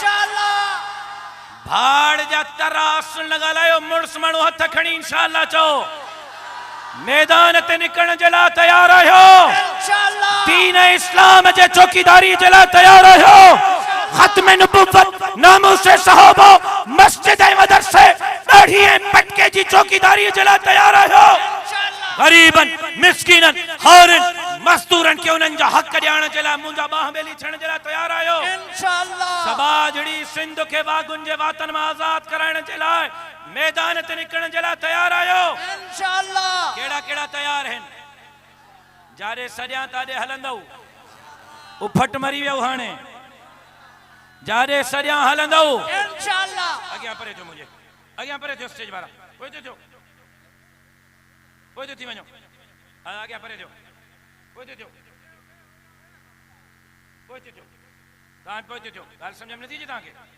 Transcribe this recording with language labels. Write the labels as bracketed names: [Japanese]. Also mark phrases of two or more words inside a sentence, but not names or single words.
[Sindhi] तरास लॻालायो मुड़स माण्हू हथ खणी इंशाल्लाह चो मैदान ते निकरण जे लाइ तैयार आहियो दीन इस्लाम जे चौकीदारी जे लाइ तैयार आहियो खत्म नबूवत नामूस सहाबा मस्जिद ऐं मदरसे दाढ़ी ऐं पटके जी चौकीदारी जे लाइ तैयार आहियो गरीबन मिस्कीनन हारिन मजदूरन के उन्हनि जा हक़ ॾियण जे लाइ मुंहिंजा बाह ॿेली थियण जे लाइ तैयार आहियो सबाजड़ी सिंध खे वागुन जे वातन मां आज़ाद कराइण जे लाइ मैदान ते निकरण जे लाइ तैयार आहियो केड़ा केड़ा तैयार आहिनि जारे सॼा ताॾे हलंदव उफट मरी वियो हाणे जारे सॼा हलंदव अॻियां परे थियो मुंहिंजे अॻियां परे थियो स्टेज वारा पोइ थियो थी वञो अॻियां परे थियो पोइ थियो तव्हां पोइ थियो ॻाल्हि सम्झ में नथी अचे तव्हांखे